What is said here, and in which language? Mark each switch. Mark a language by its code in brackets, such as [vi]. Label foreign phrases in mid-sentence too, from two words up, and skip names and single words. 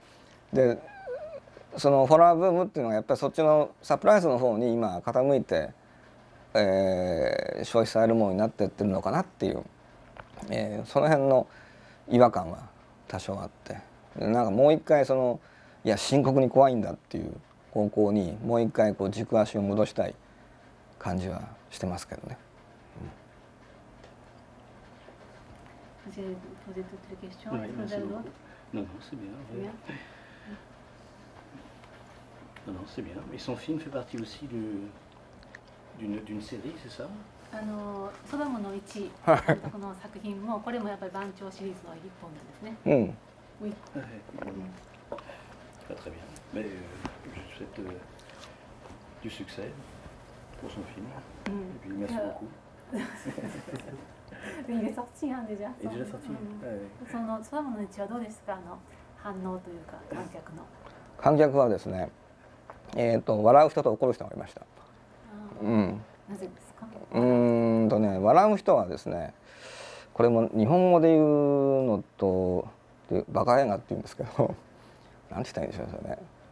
[ja] でそのホラーブームっていうのがやっぱりそっちのサプライズの方に今傾いて、消費されるものになってってるのかなっていう、その辺の違和感は多少あって、なんかもう一回そのいや深刻に怖いんだっていう方向にもう一回こう軸足を戻したい感じはしてますけどね。 [fr] Vous avez posé toutes les questions. Oui, Est-ce que vous merci avez beaucoup. d'autres? Non, c'est bien. Bien. Non, c'est bien. Et son film fait partie aussi d'une série, c'est ça? [ja] ソダムの1この作品もこれもやっぱり番長シリーズの一本なんですね。Oui. [fr] Pas très bien. Mais je souhaite du succès pour son film. Et puis merci beaucoup. Il est sorti déjà. Il est déjà sorti. [ja] そのソダムの1はどうですか、反応というか観客の。観客はですね、笑う人と怒る人がいました。なぜですか？笑う人はですね、これも日本語で言うのとバカ映画って言うんですけどなんて言ったらいいんでしょうね。